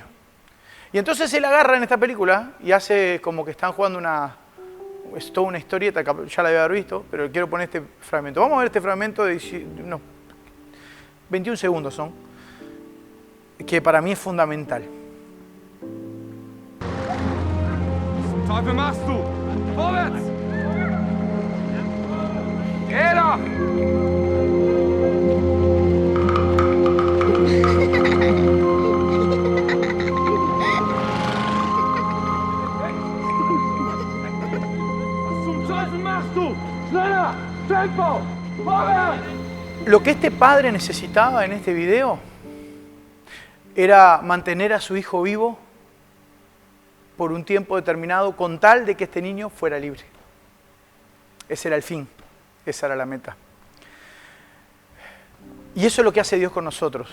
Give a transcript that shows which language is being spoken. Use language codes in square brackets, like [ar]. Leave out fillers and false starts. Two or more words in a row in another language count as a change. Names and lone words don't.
[es] Y entonces él agarra en esta película y hace como que están jugando es toda una historieta, ya la había haber visto, pero quiero poner este fragmento. Vamos a ver este fragmento de unos 21 segundos son, que para mí es fundamental. [de] Teufel machst du? Vorwärts! Geh doch! Was zum Teufel machst du? Schneller! Tempo! Vorwärts! [es] Lo que este padre necesitaba en este video era mantener a su hijo vivo por un tiempo determinado, con tal de que este niño fuera libre. Ese era el fin, esa era la meta. Y eso es lo que hace Dios con nosotros.